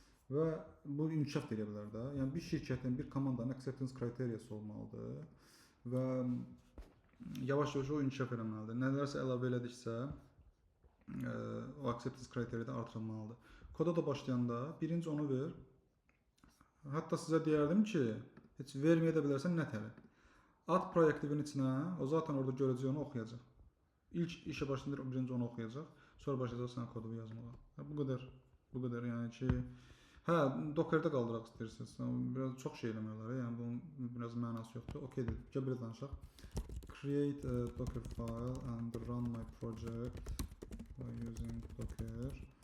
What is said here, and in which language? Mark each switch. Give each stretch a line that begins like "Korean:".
Azerbaijani: Və bu inkişaf da edə bilər də. Yəni bir şirkətin, bir komandanın acceptance kriteriyası olmalıdır və yavaş-yavaş o inkişaf eləməlidir. Nələrsə əlavə elədiksə, o acceptance kriteriyadan artırılmalıdır. Koda da başlayanda birinci onu ver. Hətta sizə deyərdim ki, heç verməyə də bilərsən nə tələb. At proaktivin içinə, o zaten orada görəcək, onu oxuyacaq. İlk işə başlayınca birinci onu oxuyacaq, sonra başlayacaq sən kodunu yazmağa. Bu qədər yəni ki, hə, Docker'da qaldıraq istəyirsiniz. Biraz çox şey eləmirlər, yəni bunun biraz mənası yoxdur. Okeydir. Gəl belə danışaq.
English: Create a Docker file and run my project by using Docker.